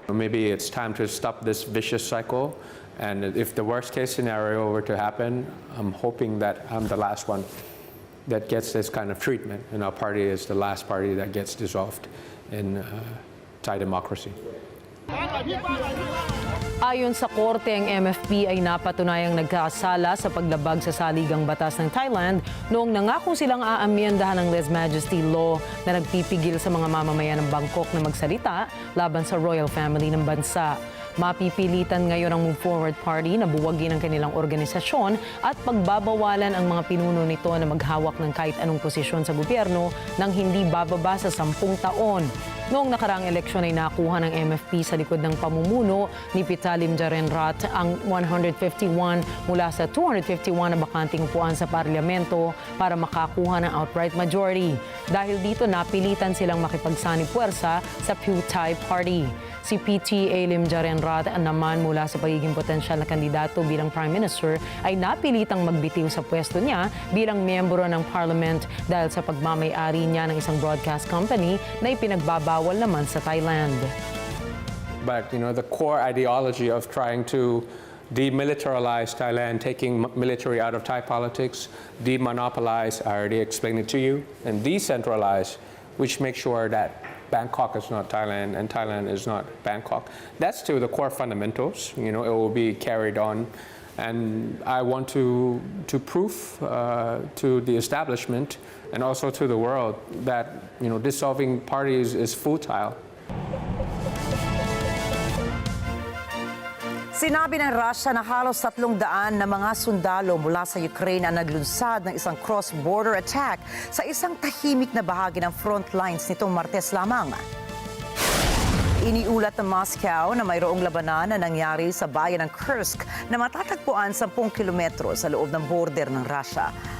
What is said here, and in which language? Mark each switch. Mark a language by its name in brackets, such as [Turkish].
[English] Maybe it's time to stop this vicious cycle. And if the worst case scenario were to happen, I'm hoping that I'm the last one that gets this kind of treatment, and our party is the last party that gets dissolved in Thai democracy. [Filipino] Ayon sa korte, ang MFP ay napatunayang nagkasala sa paglabag sa saligang batas ng Thailand noong nangako silang aamyendahan ng lèse-majesty law na nagpipigil sa mga mamamayan ng Bangkok na magsalita laban sa royal family ng bansa. Mapipilitan ngayon ang Move Forward Party na buwagin ang kanilang organisasyon at pagbabawalan ang mga pinuno nito na maghawak ng kahit anong posisyon sa gobyerno nang hindi bababa sa 10 taon. Noong nakaraang eleksyon ay nakuha ng MFP sa likod ng pamumuno ni Pitalim Jarenrat ang 151 mula sa 251 na bakanting upuan sa parlamento para makakuha ng outright majority. Dahil dito napilitan silang makipagsanib puwersa sa Pheu Thai Party. Si PT Lim Jarenrat naman mula sa pagiging potensyal na kandidato bilang Prime Minister ay napilitang magbitiw sa pwesto niya bilang miyembro ng Parliament dahil sa pagmamay-ari niya ng isang broadcast company na ipinagbabawal naman sa Thailand. [English] But the core ideology of trying to demilitarize Thailand, taking military out of Thai politics, demonopolize, I already explained it to you, and decentralize, which makes sure that Bangkok is not Thailand and Thailand is not Bangkok. That's to the core fundamentals. It will be carried on. And I want to prove to the establishment and also to the world that dissolving parties is futile. [Filipino] Sinabi ng Russia na halos 300 na mga sundalo mula sa Ukraine ang naglunsad ng isang cross-border attack sa isang tahimik na bahagi ng front lines nitong Martes lamang. Iniulat ng Moscow na mayroong labanan na nangyari sa bayan ng Kursk na matatagpuan 10 kilometro sa loob ng border ng Russia.